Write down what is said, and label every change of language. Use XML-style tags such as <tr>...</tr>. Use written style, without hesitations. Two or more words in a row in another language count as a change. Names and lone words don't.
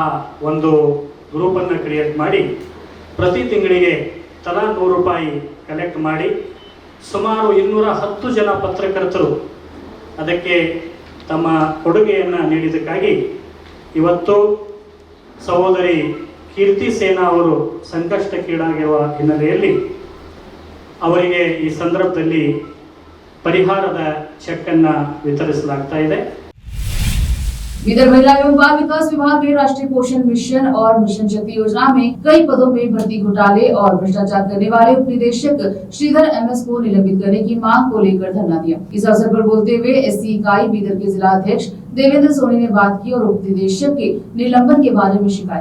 <kn>ಒಂದು ಗ್ರೂಪನ್ನು ಕ್ರಿಯೇಟ್ ಮಾಡಿ ಪ್ರತಿ ತಿಂಗಳಿಗೆ ತಲಾ 100 ರೂಪಾಯಿ ಕಲೆಕ್ಟ್ ಮಾಡಿ ಸುಮಾರು 210 ಜನ ಪತ್ರಕರ್ತರು ಅದಕ್ಕೆ ತಮ್ಮ ಕೊಡುಗೆಯನ್ನು ನೀಡಿದ್ದಕ್ಕಾಗಿ ಇವತ್ತು ಸಹೋದರಿ ಕೀರ್ತಿ ಸೇನಾ ಅವರು ಸಂಕಷ್ಟಕ್ಕೀಡಾಗಿರುವ ಹಿನ್ನೆಲೆಯಲ್ಲಿ ಅವರಿಗೆ ಈ ಸಂದರ್ಭದಲ್ಲಿ ಪರಿಹಾರದ ಚೆಕ್ ಅನ್ನು ವಿತರಿಸಲಾಗ್ತಾ ಇದೆ।</kn> <hi>बीदर महिला एवं बाल विकास विभाग ने राष्ट्रीय पोषण मिशन और मिशन शक्ति योजना में कई पदों में भर्ती घोटाले और भ्रष्टाचार करने वाले उपनिदेशक श्रीधर एमएस को निलंबित करने की मांग को लेकर धरना दिया। इस अवसर पर बोलते हुए एससी इकाई बीदर के जिला अध्यक्ष देवेंद्र सोनी ने बात की और उपनिदेशक के निलंबन के बारे में शिकायत।</hi>